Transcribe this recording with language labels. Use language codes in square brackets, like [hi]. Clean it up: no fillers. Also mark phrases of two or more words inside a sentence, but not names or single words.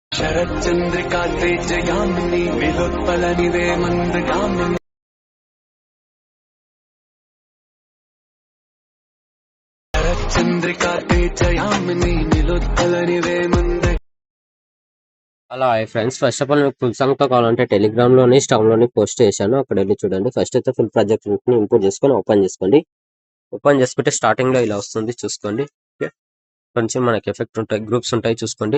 [sa] शरच्चन्द्रिका तेजयामिनी विलोत्पलनिवे मन्दगामिनी शरच्चन्द्रिका तेजयामिनी विलोत्पलनिवे मंद। [te] అలా ఫ్రెండ్స్, [en] first of all [te] మీకు [en] full song [te] తో కావాలంటే టెలిగ్రామ్ లోని స్టవ్ లోని పోస్ట్ చేశాను, అక్కడ వెళ్ళి చూడండి. ఫస్ట్ అయితే [en] full project [te] ని ఇంపోర్ట్ చేసుకొని ఓపెన్ చేసుకోండి. ఓపెన్ చేసుకుంటే స్టార్టింగ్ లో ఇలా వస్తుంది చూసుకోండి. ఓకే, కొంచెం మనకి ఎఫెక్ట్ ఉంటాయి, గ్రూప్స్ ఉంటాయి చూసుకోండి.